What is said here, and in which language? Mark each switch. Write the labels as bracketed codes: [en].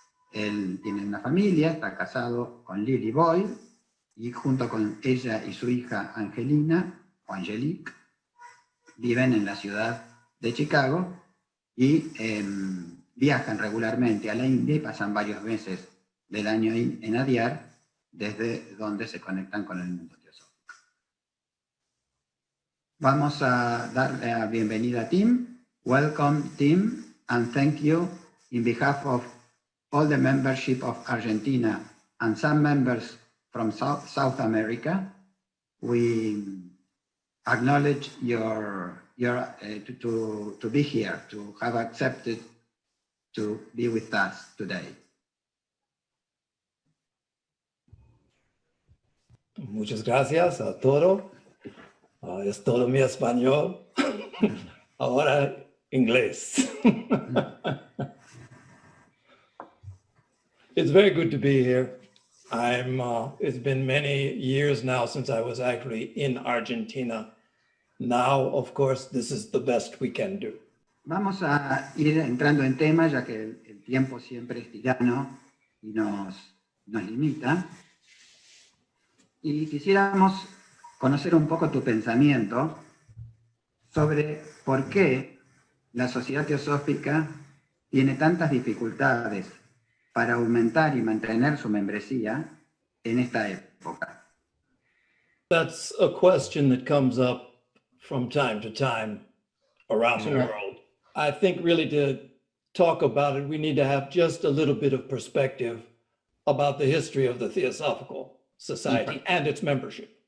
[es] Él tiene una familia, está casado con Lily Boyd, y junto con ella y su hija Angelina, o Angelique, viven en la ciudad de Chicago y viajan regularmente a la India y pasan varios meses del año en Adyar, desde donde se conectan con el mundo teosófico. Vamos a dar la bienvenida a Tim. [en] Welcome, Tim, and thank you in behalf of all the membership of Argentina and some members from South America. We acknowledge your to be here, to have accepted to be with us today. [es] Muchas gracias a todo. Es todo mi español. Ahora inglés. [en] It's very good to be here. It's been many years now since I was actually in Argentina. Now, of course, this is the best we can do. [es] Vamos a ir entrando en tema, ya que el tiempo siempre es tirano y nos limita. Y quisiéramos conocer un poco tu pensamiento sobre por qué la Sociedad Teosófica tiene tantas dificultades para aumentar y mantener su membresía en esta época. [en] That's a question that comes up from time to time around the world. I think really to talk about it, we need to have just a little bit of perspective about the history of the Theosophical Society and its membership.